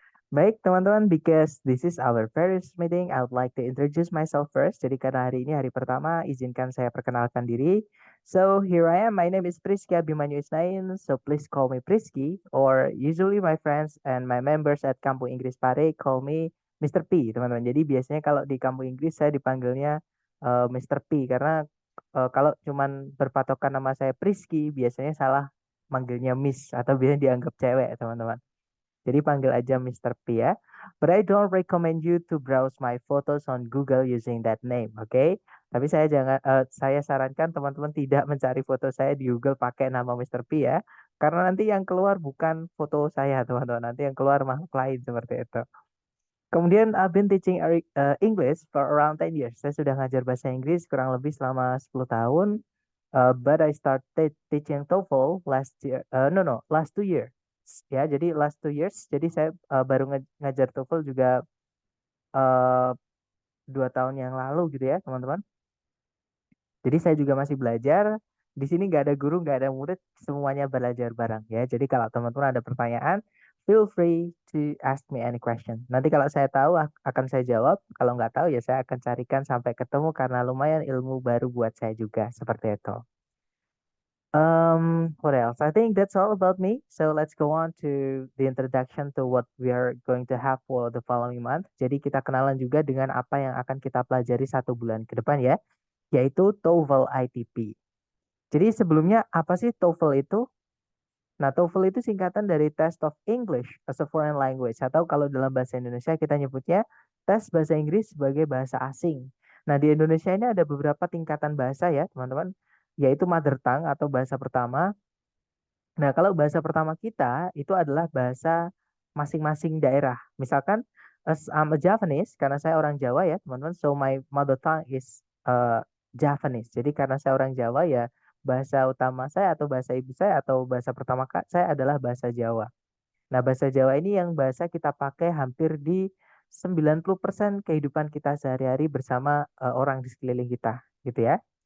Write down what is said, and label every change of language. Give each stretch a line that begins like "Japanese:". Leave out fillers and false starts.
Indonesian: Baik, teman-teman,
English: because this is our first meeting, I would like to introduce myself first.
Indonesian: Jadi karena hari ini hari pertama, izinkan saya perkenalkan diri.
English: So here I am. My name is Priski Abimanyu Isnain. So please call me Priski, or usually my friends and my members at Kampung Inggris Pare call me Mr. P,
Indonesian: teman-teman. Jadi biasanya kalau di Kampung Inggris saya dipanggilnya Mr. P karena kalau cuman berpatokan nama saya Priski, biasanya salah manggilnya Miss atau biasanya dianggap cewek, teman-teman. Jadi panggil aja Mr. P ya.
English: But I don't recommend you to browse my photos on Google using that name, oke?
Indonesian: Tapi saya sarankan teman-teman tidak mencari foto saya di Google pakai nama Mr. P ya. Karena nanti yang keluar bukan foto saya, teman-teman. Nanti yang keluar makhluk lain seperti itu. Kemudian
English: I've been teaching English for around 10 years.
Indonesian: Saya sudah ngajar bahasa Inggris kurang lebih selama 10 tahun.
English: But I started teaching TOEFL last year. No, no, last 2 years.
Indonesian: Ya, jadi
English: last 2 years.
Indonesian: Jadi saya baru ngajar TOEFL juga uh, 2 tahun yang lalu gitu ya, teman-teman. Jadi saya juga masih belajar. Di sini nggak ada guru, nggak ada murid, semuanya belajar bareng ya. Jadi kalau teman-teman ada pertanyaan,
English: feel free to ask me any question.
Indonesian: Nanti kalau saya tahu akan saya jawab. Kalau nggak tahu ya saya akan carikan sampai ketemu karena lumayan ilmu baru buat saya juga seperti itu.
English: What else? I think that's all about me. So let's go on to the introduction to what we are going to have for the following month.
Indonesian: Jadi kita kenalan juga dengan apa yang akan kita pelajari 1 bulan ke depan ya, yaitu TOEFL ITP. Jadi sebelumnya apa sih TOEFL itu? Nah, TOEFL itu singkatan dari Test of English as a Foreign Language, atau kalau dalam bahasa Indonesia kita nyebutnya tes bahasa Inggris sebagai bahasa asing. Nah, di Indonesia ini ada beberapa tingkatan bahasa ya, teman-teman, yaitu
English: mother tongue
Indonesian: atau bahasa pertama. Nah, kalau bahasa pertama kita itu adalah bahasa masing-masing daerah. Misalkan,
English: as I'm a Javanese,
Indonesian: karena saya orang Jawa ya, teman-teman.
English: So my mother tongue is Javanese.
Indonesian: Jadi karena saya orang Jawa ya, bahasa utama saya atau bahasa ibu saya atau bahasa pertama saya adalah bahasa Jawa. Nah, bahasa Jawa ini yang bahasa kita pakai hampir di 90% kehidupan kita sehari-hari bersama orang di sekeliling kita, gitu ya.